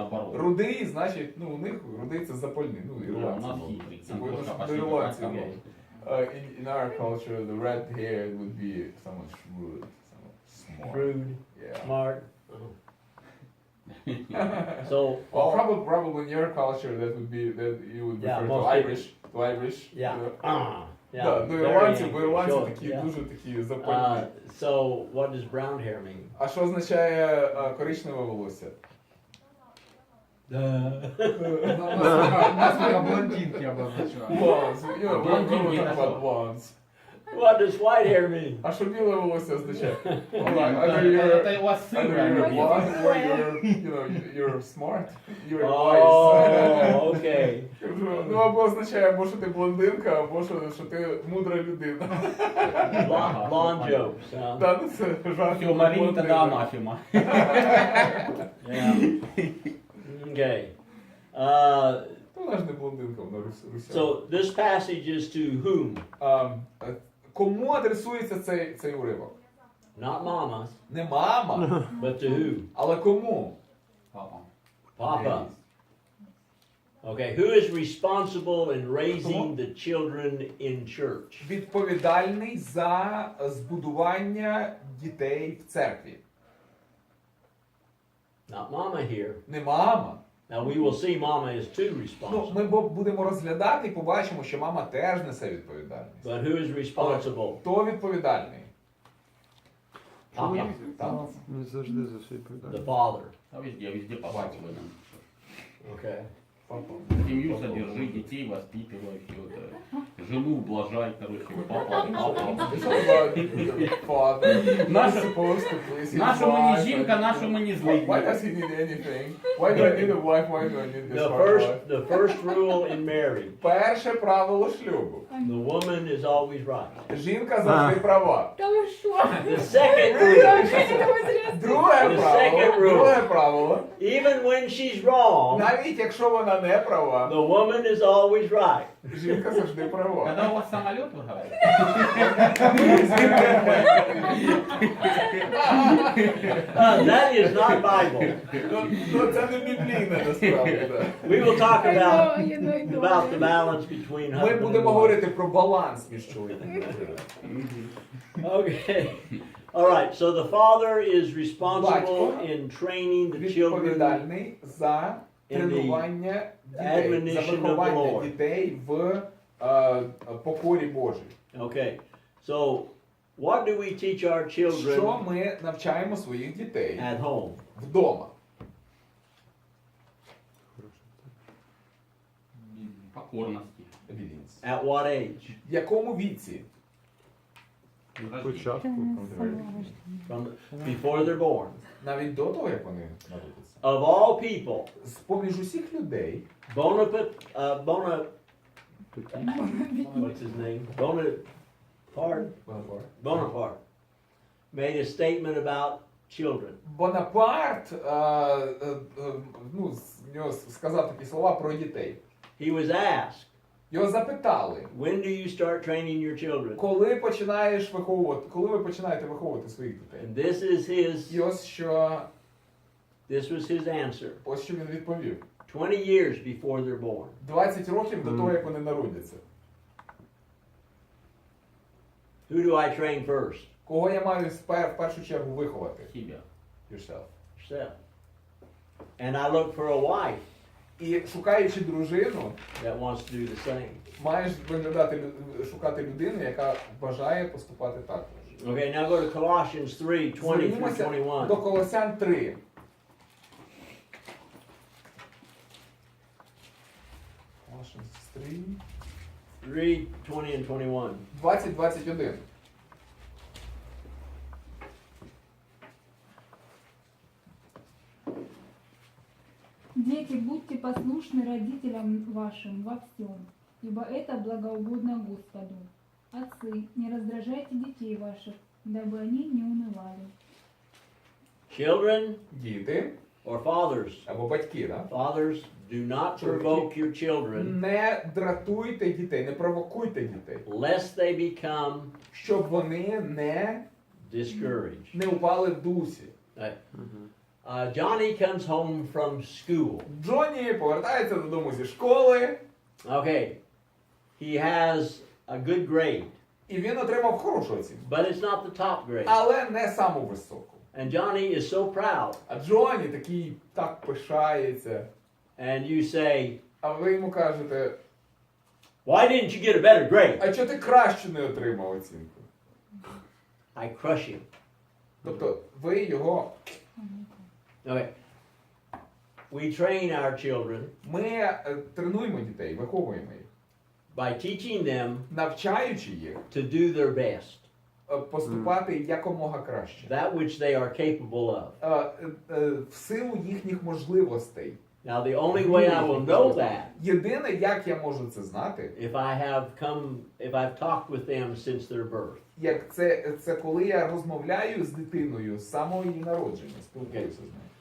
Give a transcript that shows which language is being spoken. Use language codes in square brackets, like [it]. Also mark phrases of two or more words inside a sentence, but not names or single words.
[ru] наоборот. [uk] рудий, значить, у них рудий це запальний, [ru] Да, у [uk] ірландці. [ru] нас хитрый. [uk] Це Там видно, [ru] кошка [uk] що [ru] пошли [uk] до ірландців. [ru] пахать. [en] In our culture, the red hair would be someone shrewd, someone smart. Shrewd, Yeah. smart. So, Well, probably in your culture, that you would Yeah, refer to most Irish. yeah. [ru] Да, [en] Yeah. [uk] до [en] very [uk] ірландців, [en] angry, [uk] бо ірландці [en] sure, [uk] такі [en] yeah. [uk] дуже такі запальні. [en] So, what does brown hair mean? [uk] А що означає коричневе волосся? [ru] Насколько блондинки обозначают. [en] Blondes. We're [ru] Блондинки [en] talking [ru] это [en] about [ru] что? [en] blondes. What does white hair mean? [uk] А що біле волосся означає? [ru] Это у вас сын, [en] Either you're [ru] правильно? [en] blonde or you're smart, you're Oh, wise. okay. [uk] Або означає, або що ти блондинка, або що ти мудра людина. [en] Blonde jokes, huh? [uk] Да, це жарт. [ru] Все, Марине тогда анафема. [en] Yeah. Okay. [uk] вона ж не блондинка, вона русяка. [en] So this passage is to whom? [uk] Кому адресується цей уривок? [en] Not mama, [uk] Не мама, [en] but to who? [uk] але кому? Папа. [en] Papa. Okay, who is responsible in raising the children in church? [uk] Відповідальний за збудування дітей в церкві. [en] Not mama here. [uk] Не мама. [en] Now we will see mama is too [uk] Ну, [en] responsible. [uk] ми будемо розглядати і побачимо, що мама теж несе відповідальність. [en] But who is responsible? [uk] Хто відповідальний? [en] Papa, [uk] Так. Не завжди за все [en] the [uk] відповідальність. [en] father. [ru] А везде папа повинен. [en] Okay. [ru] Семью содержи, детей воспитывай, все это. Жену ублажай, короче, папа. [uk] Нашему не жінка, нашому не злий. [en] Why does he need anything? Why do I need a wife? Why do I need this wife? The first rule in marriage, [uk] Перше правило шлюбу. [en] the woman is always right. [uk] Жінка завжди права. [ru] Да вы что? [en] The second rule, [uk] Друге правило. [en] even when she's wrong, [uk] Навіть якщо вона не права, [en] the woman is always right. [uk] жінка завжди права. [ru] Когда у вас самолет, вы говорите? [en] That is not Bible. [uk] Ну це не біблійне насправді. [en] We will talk about [ru] Я найду. [en] the balance between [uk] Ми [en] husband and [uk] будемо [en] wife. [uk] говорити про баланс між чоловіком і жінкою. [en] Okay. All right. So the father is responsible [uk] Батько [en] in training the children. [uk] Відповідальний за тренування дітей, за [en] admonition of the [uk] виховання [en] Lord. [uk] дітей в покорі Божій. [en] Okay. So what do we teach our [uk] Що [en] children [uk] ми навчаємо своїх дітей [en] at home? [uk] вдома? [ru] Покорности. [en] Obedience. At what age? [uk] В якому віці? Спочатку. [en] From before they're born. [uk] Навіть до того, як вони народяться. [en] Of all people, [uk] З-поміж усіх людей, [en] Bonaparte, [uk] Такі. [en] what's his name? Bonaparte made a statement about children. [uk] Бонапарт з нього сказав такі слова про дітей. [en] He was asked, [uk] Його запитали, [en] when do you start training your children? [uk] коли ви починаєте виховувати своїх дітей? [en] And this is his, [uk] І [en] this was his answer. [uk] ось що він відповів. [en] 20 years before they're born. [uk] 20 років до того, як вони народяться. [en] Who do I train first? [uk] Кого я маю в першу чергу виховати? [ru] Себя. [en] Yourself. Yourself. And I look for a wife [uk] І шукаючи дружину, [en] that wants to do the same. [uk] маєш шукати людину, яка бажає поступати також. [en] Okay, now go to Colossians 3, 20 through [uk] Звернімося до 21. Колосян 3. [en] Colossians 3, 3, 20 and 21. 20-21. [ru] Дети, будьте послушны родителям вашим во всем, ибо это благоугодно Господу. Отцы, не раздражайте детей ваших, дабы они не унывали. [en] Children [uk] Діти [en] or fathers. [uk] або батьки, да? [en] Fathers, do not provoke your children [uk] Не дратуйте дітей, не провокуйте дітей, [en] lest they become [uk] щоб вони [en] discouraged. [uk] не упали в дусі. [en] Johnny comes home from school. [uk] Джонні повертається додому зі школи, [en] Okay, he has a good grade, [uk] і він отримав хорошу оцінку, [en] but it's not the top grade. [uk] але не саму високу. [en] And Johnny is so proud. [uk] А Джонні такий так пишається, [en] And you say, [uk] а ви йому кажете, [en] why didn't you get a better grade? [uk] а чого ти краще не отримав оцінку? [en] I crush him. [uk] Тобто ви його, [en] Okay. We train our children [uk] ми тренуємо дітей, виховуємо їх, [en] by teaching them [uk] навчаючи їх [en] to do their best, [uk] поступати якомога краще. [en] that which they are capable of. [uk] В силу їхніх можливостей. [en] Now, the only way I will know that [uk] Єдине, як я можу це знати, [en] if I've talked with them since their birth. [uk] як це коли я розмовляю з дитиною з самого її народження, спілкуюся з нею.